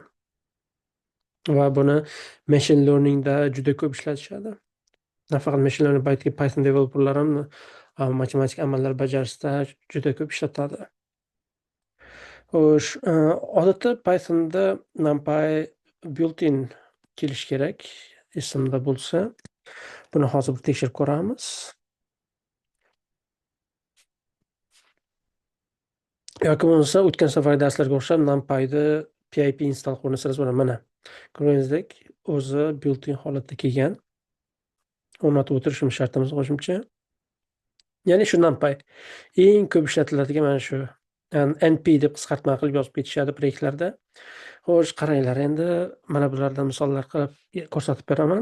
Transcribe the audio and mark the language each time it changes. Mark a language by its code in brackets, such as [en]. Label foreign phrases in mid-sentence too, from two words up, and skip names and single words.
[uz] Va buni [en] machine learningda [uz] juda ko'p ishlatishadi. Nafaqat [en] machine learning, [uz] balki Python developerlar ham matematik amallar bajarishda juda ko'p ishlatadi. Xo'sh, odatda Pythonda NumPy built-in kelishi kerak, esimda bo'lsa. Buni hozir bir tekshirib ko'ramiz. Yoki bo'lmasa o'tgan safargi darslarga o'xshab NumPy'ni [en] pip install [uz] qilib o'rnatsangiz bo'ladi. Mana ko'rganingizdek, o'zi built-in holatda kelgan. O'rnatib o'tirishimiz shartimiz qo'shimcha. Ya'ni shu NumPy eng ko'p ishlatiladigan mana shu NP deb qisqartma qilib yozib ketishadi proyektlarda. Xo'sh, qaranglar, endi mana bulardan misollar qilib ko'rsatib beraman.